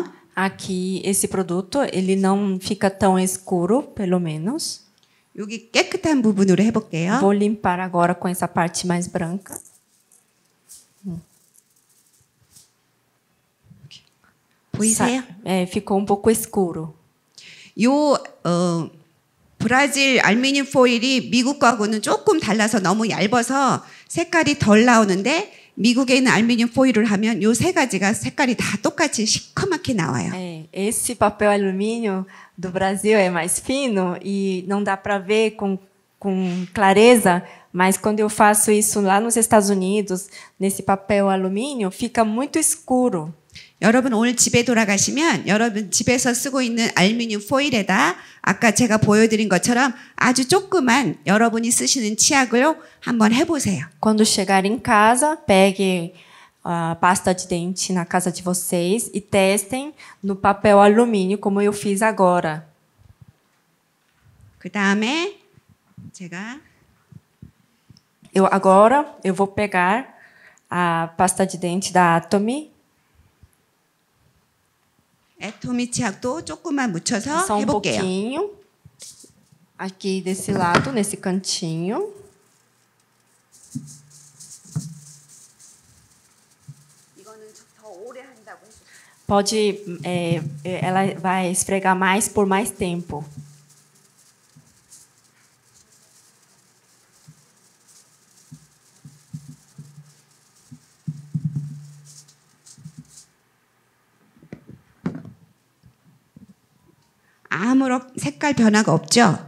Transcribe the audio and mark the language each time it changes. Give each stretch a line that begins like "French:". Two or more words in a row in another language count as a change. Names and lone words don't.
Portuguese: Aqui, esse produto, ele não fica tão escuro, pelo menos.
Korean: 여기 깨끗한 부분으로 해볼게요.
Portuguese: Vou limpar agora com essa parte mais branca.
Korean: 보이세요?
Portuguese: Ficou um pouco escuro.
Korean: 요 브라질 알루미늄 포일이 미국 거하고는 조금 달라서 너무 얇아서 색깔이 덜 나오는데 미국에 있는 알루미늄 포일을 하면 요 세 가지가 색깔이 다 똑같이 시커멓게 나와요.
Portuguese: Esse papel alumínio do Brasil é mais fino e não dá para ver com clareza, mas quando eu faço isso lá nos Estados Unidos, nesse papel alumínio, fica muito escuro.
Korean: 여러분 오늘 집에 돌아가시면 여러분 집에서 쓰고 있는 알루미늄 포일에다 아까 제가 보여드린 것처럼 아주 조그만 여러분이 쓰시는 치약을 한번 해보세요.
Portuguese: Quando chegar em casa, pegue a pasta de dente na casa de vocês e testem no papel alumínio, como eu fiz agora.
Korean: 그 다음에 제가
Portuguese: Agora eu vou pegar a pasta de dente da Atomy.
Korean: 애토미 치약도 조금만 묻혀서
Portuguese: Só um
Korean: 해볼게요.
Portuguese: pouquinho. Aqui desse lado, nesse cantinho.
Korean: 이거는 더 오래 한다고 해주세요.
Portuguese: Pode, ela vai esfregar mais por mais tempo.
Korean: 아무런 색깔 변화가 없죠?